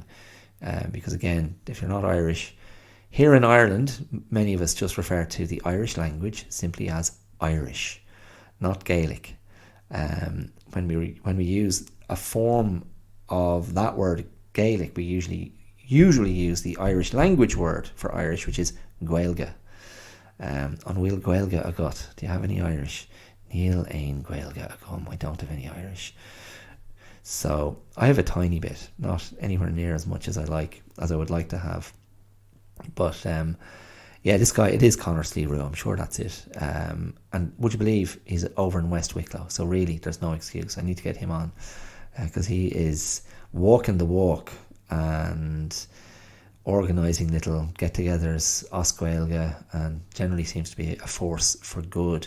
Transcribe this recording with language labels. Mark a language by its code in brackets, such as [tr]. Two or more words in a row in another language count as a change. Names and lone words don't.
[en] Because again, if you're not Irish, here in Ireland, many of us just refer to the Irish language simply as Irish, not Gaelic. When we use a form of that word Gaelic, we usually use the Irish language word for Irish, which is Gaeilge. [ga] An bhfuil Gaeilge agat. [en] Do you have any Irish? [ga] Níl ein Gaeilge agam. [en] I don't have any Irish. So I have a tiny bit, not anywhere near as much as I would like to have. But yeah, this guy, it is Conor Sleerow, I'm sure that's it. And would you believe he's over in West Wicklow? So really, there's no excuse. I need to get him on because he is walking the walk and organising little get-togethers, [ga] os Gaeilge, [en] and generally seems to be a force for good.